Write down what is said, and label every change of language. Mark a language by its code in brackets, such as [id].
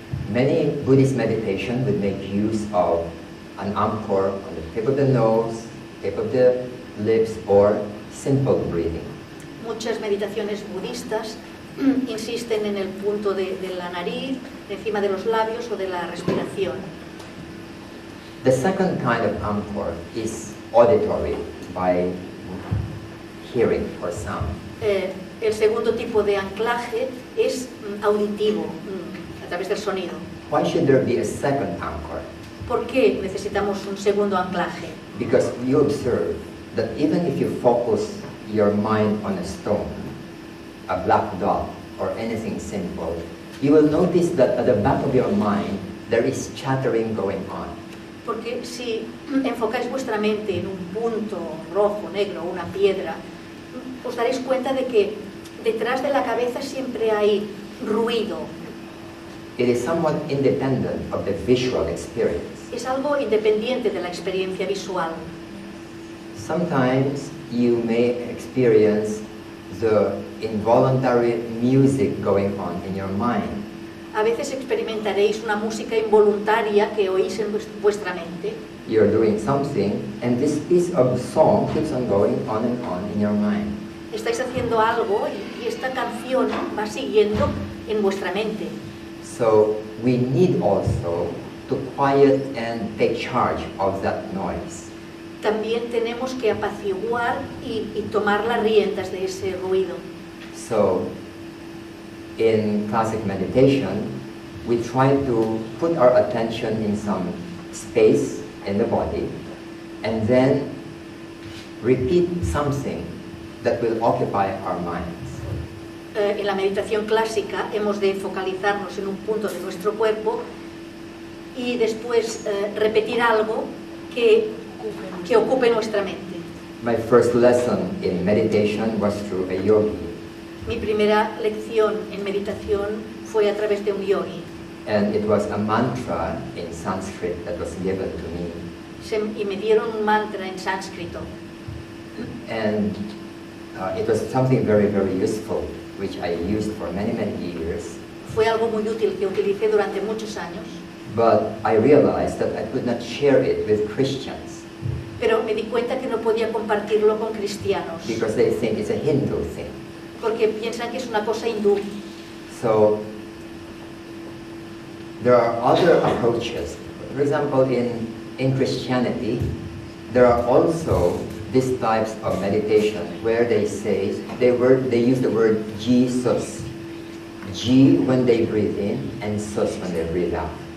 [en] Many Buddhist meditation would make use of an anchor on the tip of the nose, tip of the lips, or simple breathing. [es] Muchas meditaciones budistas insisten en el punto de la nariz, encima de los labios o de la respiración. [en] The second kind of anchor is auditory, by hearing or sound. [es] El segundo tipo de anclaje es auditivo, a través del sonido. [en] Why should there be a second anchor? [es] ¿Por qué necesitamos un segundo anclaje? [en] Because you observe that even if you focus your mind on a stone, a black dot, or anything simple, you will notice that at the back of your mind there is chattering going on. [es] Porque si enfocáis vuestra mente en un punto rojo, negro, una piedra, os daréis cuenta de que detrás de la cabeza siempre hay ruido. [en] It is somewhat independent of the visual experience. [es] Es algo independiente de la experiencia visual. [en] Sometimes you may experience the involuntary music going on in your mind. [es] A veces experimentaréis una música involuntaria que oís en vuestra mente. [en] You're doing something and this piece of song keeps on going on and on in your mind. [es] Estáis haciendo algo y esta canción va siguiendo en vuestra mente. [en] So we need also to quiet and take charge of that noise. [es] También tenemos que apaciguar y tomar las riendas de ese ruido. [en] So in classic meditation, we try to put our attention in some space in the body and then repeat something that will occupy our minds. [es] En la meditación clásica hemos de focalizarnos en un punto de nuestro cuerpo y después repetir algo que ocupe nuestra mente. [en] My first lesson in meditation was through a yogi. [es] Mi primera lección en meditación fue a través de un yogi. [en] And it was a mantra in Sanskrit that was given to me. [es] Y me dieron un mantra en sánscrito. [en] And it was something very, very useful, which I used for many, many years. [es] Fue algo muy útil que utilicé durante muchos años. [en] But I realized that I could not share it with Christians. [es] Pero me di cuenta que no podía compartirlo con cristianos. [en] Because they think it's a Hindu thing. [es] Porque piensan que es una cosa hindú. [en] So there are other approaches. For example, in Christianity, there are also these types of meditation where they say they use the word Jesus. Ji when they breathe in and sus when they breathe out.